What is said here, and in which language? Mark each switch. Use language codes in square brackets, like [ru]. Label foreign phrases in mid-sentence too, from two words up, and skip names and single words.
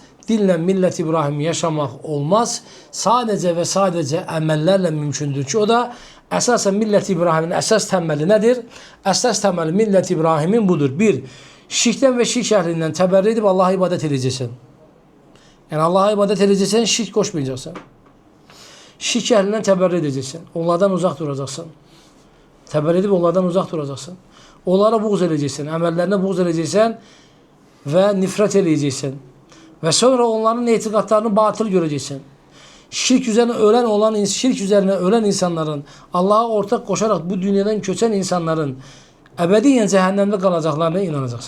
[tr] Dinle millet İbrahim'i yaşamak olmaz. Sadece ve sadece emellerle mümkündür ki o da esasen millet İbrahim'in esas temeli nedir? Esas temeli millet İbrahim'in budur. Bir, şirkten ve şirk ehlinden teberri edip Allah'a ibadet edeceksin. Yani Allah'a ibadet edeceksin, şirk koşmayacaksın. Şirk ehlinden teberri edeceksin. Onlardan uzak duracaksın. [az] Təbəl edib onlardan uzaq duracaqsan. Onlara buğz edəcəksən, əməllərinə buğz edəcəksən və nifrət edəcəksən. Və sonra onların etiqadlarını batıl görəcəksən. Şirk üzərinə ölən insanların, Allah'a ortaq qoşaraq bu dünyadan köçən insanların əbədiyyən cəhənnəmdə qalacaqlarına inanacaqsan.